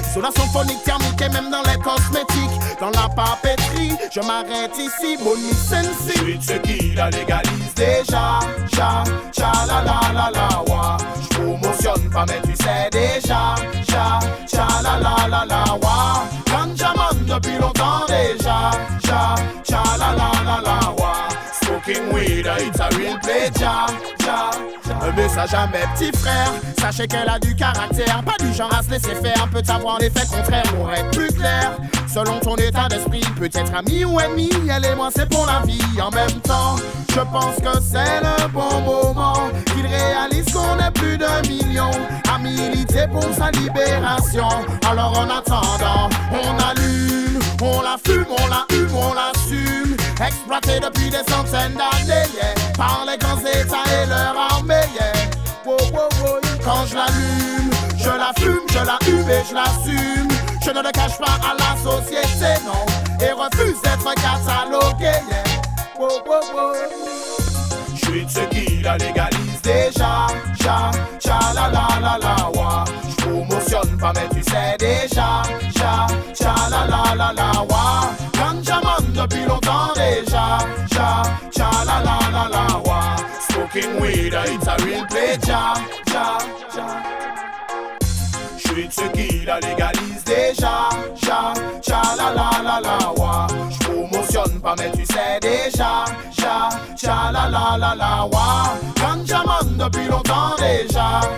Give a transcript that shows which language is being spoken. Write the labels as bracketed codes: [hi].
[fr] Isolation phonique, thermique et même dans les cosmétiques. Dans la papeterie, je m'arrête ici, Bonnie Sensi. Je suis de ceux qui la légalisent déjà. Cha, cha, la la la la, wa. Je promotionne pas mais tu sais déjà. Cha, cha, la la la la, wa. Ganjaman depuis longtemps déjà. Cha, cha, la la la la, wa. [en] Smoking weed, it's a real play, ja, ja, ja. [fr] Un message à mes petits frères. Sachez qu'elle a du caractère, pas du genre à se laisser faire. Peut avoir l'effet contraire pour être plus clair. Selon ton état d'esprit, peut-être ami ou ennemi. Elle et moi c'est pour la vie en même temps. Je pense que c'est le bon moment qu'il réalise qu'on est plus de millions à militer pour sa libération. Alors en attendant, on allume, on la fume, on la hume, on l'assume. Exploité depuis des centaines d'années, yeah. Par les grands états et leur armée, yeah. Wow, wow, wow. Quand je l'allume, je la fume, je la hume et je l'assume. Je ne le cache pas à la société, non. Et refuse d'être catalogué, yeah. Wow, wow, wow. Je suis de ceux qui la légalisent déjà. Cha, cha, la la la la, wa. Je promotionne pas mais tu sais déjà. Cha, cha, la la la la, wa. Ganjaman depuis longtemps déjà. Cha, cha, la la la la, wa. [en] Smoking weed, it's a real play, cha, cha, cha. [fr] Je suis de ceux qui la légalisent déjà. Cha, cha, la la la la, wa. Je promotionne pas mais tu sais déjà. Cha, cha, la la la la, wa. Ganjaman depuis longtemps déjà.